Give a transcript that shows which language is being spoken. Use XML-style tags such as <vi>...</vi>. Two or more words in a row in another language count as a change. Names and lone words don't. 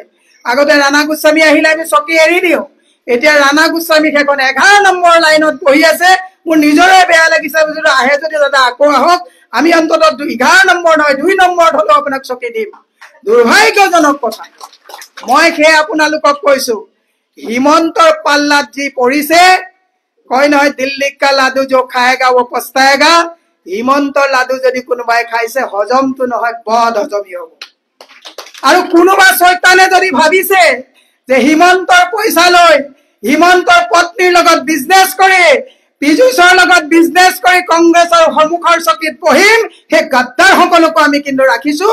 <as>আগতে ৰাণা গোস্বামী আহিলে আমি চকী এৰি দিওঁ, এতিয়া ৰাণা গোস্বামী সেইখন 11 নম্বৰ লাইনত বহি আছে, মোৰ নিজৰে বেয়া লাগিছে। আহে যদি দাদা আকৌ আহক, আমি অন্তত 11 নম্বৰ নহয় 2 নম্বৰত হলেও আপোনাক চকী দিম। দুৰ্ভাগ্যজনক কথা। মই সেয়ে আপোনালোকক কৈছো, হিমন্তৰ পাল্লাত যি পৰিছে, কয় নহয়</as> <hi>दिल्ली का लड्डू जो खाएगा वो पछताएगा।</hi> <as>হিমন্তৰ লাডু যদি কোনোবাই খাইছে হজমটো নহয়, বদ হজমি হব। আৰু কোনোবা চৈতানে যদি ভাবিছে যে হিমন্তৰ পইচা লৈ হিমন্তৰ পত্নীৰ লগত বিজনেছ কৰি, পীযুষৰ লগত বিজনেছ কৰি কংগ্ৰেছৰ সন্মুখৰ চকীত বহিম, সেই গাদ্দাৰ সকলকো আমি কিন্তু ৰাখিছো।</as>